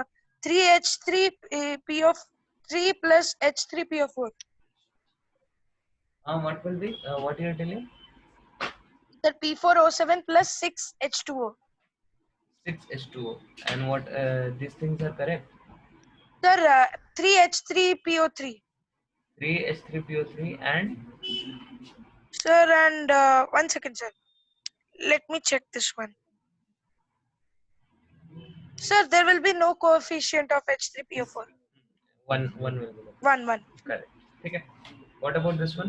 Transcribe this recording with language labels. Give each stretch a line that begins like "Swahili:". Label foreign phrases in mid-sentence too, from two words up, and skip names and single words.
English: 3H3PO3 plus H3PO4. What will be? What you are telling? Sir, P4O7 plus 6H2O. 6H2O. And what these things are correct? Sir, 3H3PO3. 3H3PO3 and Sir, and 1 second, sir. Let me check this one. Sir, there will be no coefficient of H3PO4. one will be there. 1. Correct. Okay. What about this one?